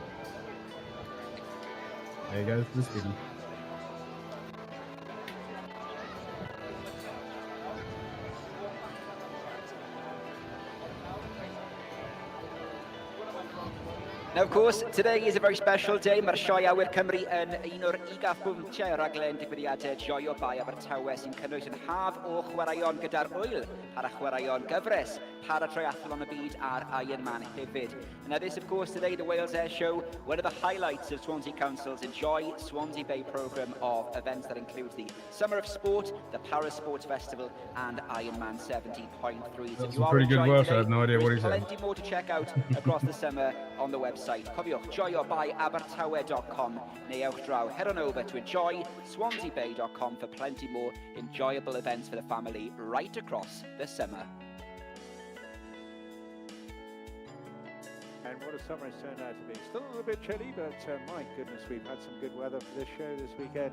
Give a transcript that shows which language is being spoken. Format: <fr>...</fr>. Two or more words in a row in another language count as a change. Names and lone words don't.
<en>There goes this video. Now, of course, today is a very special day.</en> <cy>Mae'r sioe awyr Cymru yn un o'r 30 raglen digwyddiadau joio bai Abertawe sy'n cynnwys yn haf o chwaraeon gyda'r wyl, para chwaraeon gyfres, para triathlon y byd a'r Ironman hefyd.</cy> <en>Now, this, of course, today, the Wales Air Show, one of the highlights of Swansea Council's Enjoy Swansea Bay programme of events that includes the Summer of Sport, the Para Sports Festival, and Ironman 70.3. That's some pretty good Welsh. I have no idea what he said. Plenty more to check out across the summer on the website.</en> <cy>Cofiwch, joio.abertawe.com neu ewch draw.</cy> <en>Head on over to enjoyswanseabay.com for plenty more enjoyable events for the family right across the summer. And what a summer it's turned out to be. Still a little bit chilly, but my goodness, we've had some good weather for this show this weekend.</en>